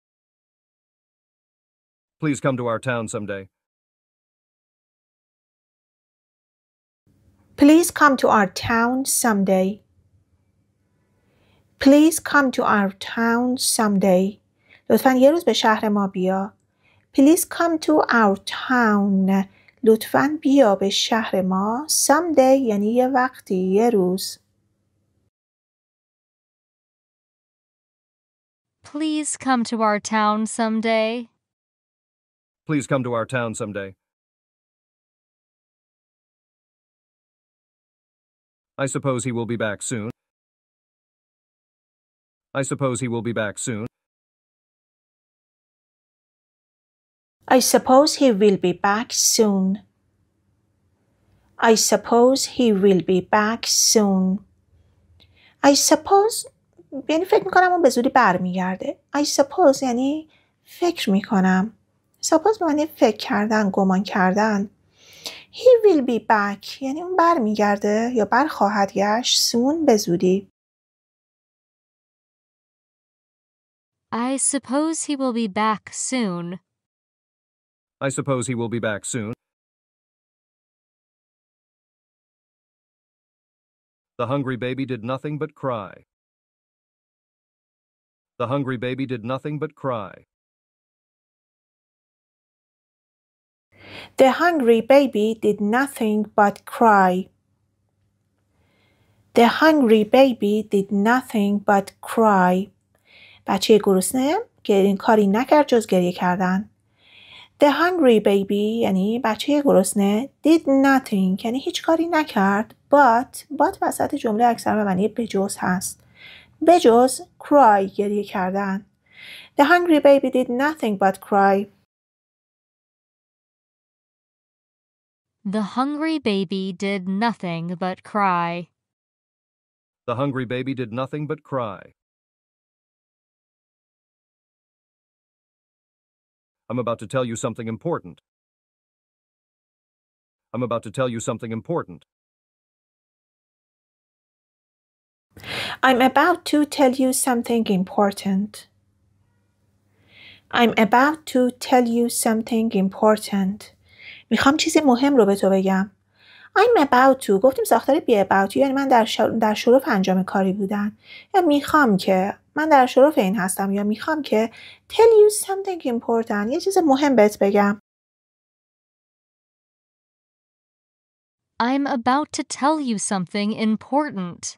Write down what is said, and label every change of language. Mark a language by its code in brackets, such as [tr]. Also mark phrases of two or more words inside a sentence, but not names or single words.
[en] Please come to our town someday. Please come to our town someday. Please come to our town someday. [fa] لطفاً یه روز به شهر ما بیا. [en] Please come to our town. [fa] لطفاً بیا به شهر ما. Someday یعنی یه وقتی، یه روز. [en] Please come to our town someday. Please come to our town someday. I suppose he will be back soon. I suppose he will be back soon. I suppose he will be back soon. I suppose he will be back soon. I suppose [fa] یعنی فکر میکنم اون به زودی برمیگرده. [en] I suppose [fa] یعنی فکر میکنم. Suppose به معنی فکر کردن، گمان کردن. [en] He will be back [fa] یعنی اون برمیگرده یا برخواهد گشت soon به زودی. [en] I suppose he will be back soon. I suppose he will be back soon. The hungry baby did nothing but cry. The hungry baby did nothing but cry. The hungry baby did nothing but cry. The hungry baby did nothing but cry. [fa] بچه گرسنه که کاری نکرد جز گریه کردن. [en] The hungry baby [fa] یعنی بچه گرسنه [en] did nothing [fa] یعنی هیچ کاری نکرد but وسط جمله اکثر به معنی بجز هست. بجز cry گریه کردن. [en] The hungry baby did nothing but cry. The hungry baby did nothing but cry. The hungry baby did nothing but cry. I'm about to tell you something important. I'm about to tell you something important. I'm about to tell you something important. I'm about to tell you something important. [fa] میخوام چیزی مهم رو به تو بگم. [en] I'm about to [fa] گفتیم ساختار [en] be about [fa] یعنی من در شرف انجام کاری بودن. یا میخوام که من در شرف این هستم یا میخوام که [en] tell you something important [fa] یه چیز مهم بهت بگم. [en] I'm about to tell you something important.